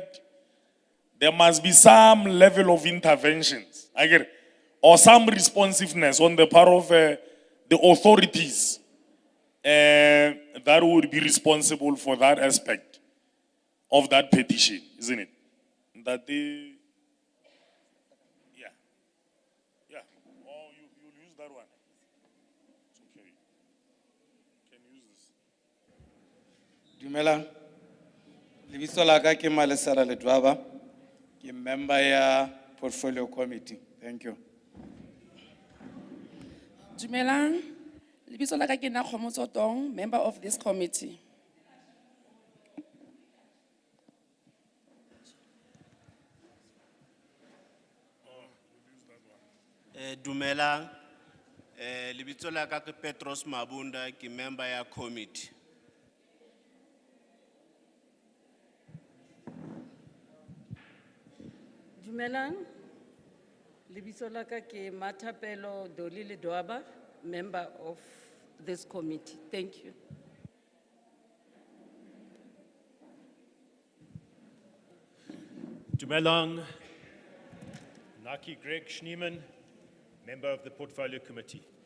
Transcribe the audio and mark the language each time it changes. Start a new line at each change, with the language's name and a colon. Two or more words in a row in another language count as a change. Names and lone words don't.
English: There must be some level of interventions, I get it, or some responsiveness on the part of the authorities that would be responsible for that aspect of that petition, isn't it? That they, yeah. Oh, you'll use that one. It's okay. You can use this.
Northern Sotho: Dumela. Lebitso la ka ke Malesela Ledwaba. Ke member ya
English: portfolio committee. Thank you.
Northern Sotho: Dumelang, lebitso la ka ke Nakgomotso Tong,
English: member of this committee.
Northern Sotho: Dumelang, lebitso la ka ke Petros Mabunda, ke member ya committee. Dumelang, lebitso la ka ke Mathapelo Doli Ledwaba,
English: member of this committee. Thank you. Dumelang, Naki Greg Schneeman, member of the Portfolio Committee.